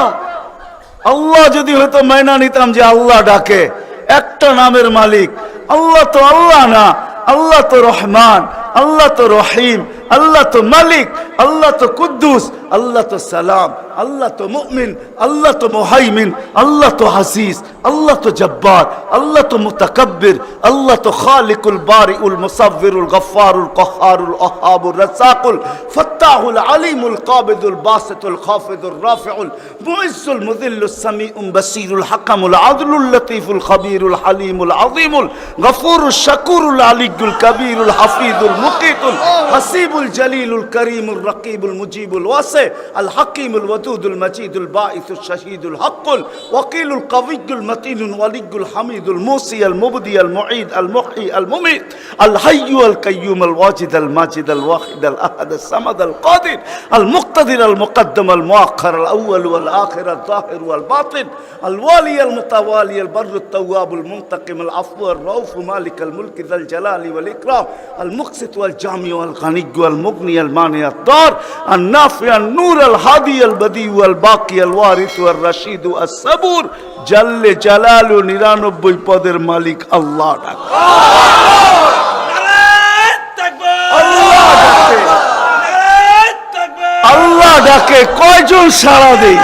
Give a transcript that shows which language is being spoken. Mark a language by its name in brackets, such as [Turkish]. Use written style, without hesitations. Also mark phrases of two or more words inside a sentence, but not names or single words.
[Bangla] আল্লাহ যদি হয়তো মাইনা নিতাম যে আল্লাহ ডাকে, একটা নামের মালিক আল্লাহ, তো আল্লাহ না, আল্লাহ তো রহমান, আল্লাহ তো রহিম, আল্লাহ তো মালিক, আল্লাহ তো কুদ্দুস, আল্লাহ তো সালাম, আল্লাহ তো মুমিন, আল্লাহ তো মুহাইমিন, আল্লাহ তো হাসিস, আল্লাহ তো জব্বার, আল্লাহ তো মুতাকাব্বির, আল্লাহ তো খালিকুল বারিউল মুসাব্বিরুল গফফারুল কহ্হারুল ওহাবুর রাসাকুল ফাত্তাহুল আলিমুল কাবিদুল বাসিতুল খাফিদুর রাফিউল মুইজ্জুল মুযিল্লুস সামিউম বাসীরুল হাকামুল আদলুল লতীফুল খবীরুল হালিমুল আযীমুল গফুরুশ শাকুরুল আলিয়ুল কবীরুল হাফিজুল মুকিতুল হাসিবুল জলিলুল করিমুর রকিবুল মুজিবুল ওয়াসি আল হাকিমুল ওয়াদুদুল মজিদুল বাঈসুশ শাহীদুল হকুল ওয়াকিলুল কওয়িয়ুল মতিনুল ওয়ালিয়ুল হামিদুল মুসি আল মুবদি আল মুঈদ আল মুহয়ি আল মুমিত আল হাইয়্যু আল কাইয়্যুম আল ওয়াজিদ আল মাজিদ আল ওয়াহিদ আল আহাদ আল সামাদ আল কাদির আল মুক্তাদির আল মুকদ্দম আল মুআখ্খার আল আউয়াল ওয়াল আখির আল যাহির ওয়াল বাতিন আল ওয়ালি আল মুতাওয়ালি আল বরর আল তাওয়াব আল মুনতাকিম আল আফু আল রাউফ মালিক আল মুলক যাল জালালি ওয়াল ইকরাম আল মুকসিত ওয়াল জামি ওয়াল গানি ওয়াল মুগনি আল মানি আল দার আল নাফি আল নূর আল হাদি আল বদি ওয়াল বাকি আল ওয়ারিস ওয়াল রশিদ আস সাবুর জাল্লে জালালু 99 পদের মালিক আল্লাহ ডাকে। আল্লাহ ডাকে কয়জন সাড়া দেই?